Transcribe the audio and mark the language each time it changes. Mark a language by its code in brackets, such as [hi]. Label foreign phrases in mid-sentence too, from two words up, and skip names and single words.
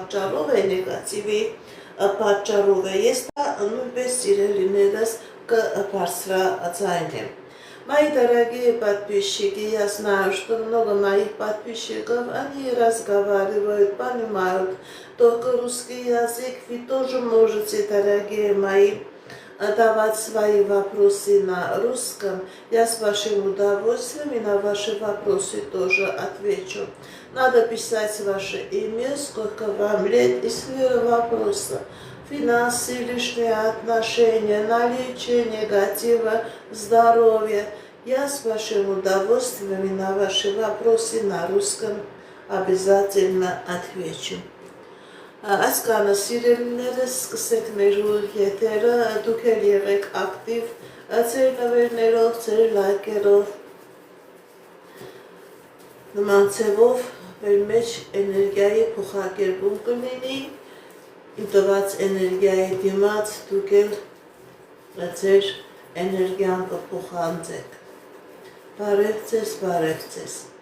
[hy] պատճառով է, ես դա նույնպես սիրելիներս կբարձրաձայնեմ։ [ru] Мои дорогие подписчики, я знаю, что много моих подписчиков, они разговаривают, понимают только русский язык. Вы тоже можете, дорогие мои, давать свои вопросы на русском. Я с вашим удовольствием и на ваши вопросы тоже отвечу. Надо писать ваше имя, сколько вам лет и сфера вопроса. Финансы, личные отношения, наличие негатива, здоровье. Я с вашим удовольствием и на ваши вопросы на русском обязательно отвечу. [hy] Այսքանը սիրելիներս, սկսեք մեր եթերը, դուք էլ եղեք ակտիվ ձեր նվերներով, ձեր լայքերով, նման ձևով մեր մեջ էներգիայի փոխակերպում կլինի, իմ տված էներգիայի դիմաց դուք էլ ձեր էներգիան կփոխանցեք։ Բարև ձեզ, բարև ձեզ։